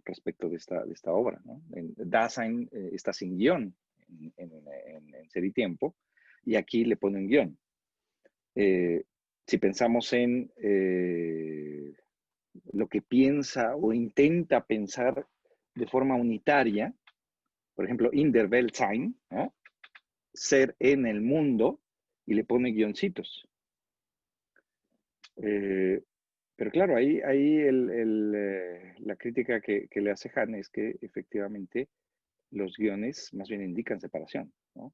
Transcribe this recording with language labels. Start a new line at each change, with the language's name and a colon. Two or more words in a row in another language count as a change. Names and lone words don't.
Spanish: Respecto de esta obra, ¿no? Dasein está sin guión en Ser y Tiempo, y aquí le pone un guión. Si pensamos en lo que piensa o intenta pensar de forma unitaria, por ejemplo,
German: in der Welt sein,
Spanish: ¿no? Ser en el mundo, y le pone guioncitos. Pero claro, ahí la crítica que le hace Han es que efectivamente los guiones más bien indican separación, ¿no?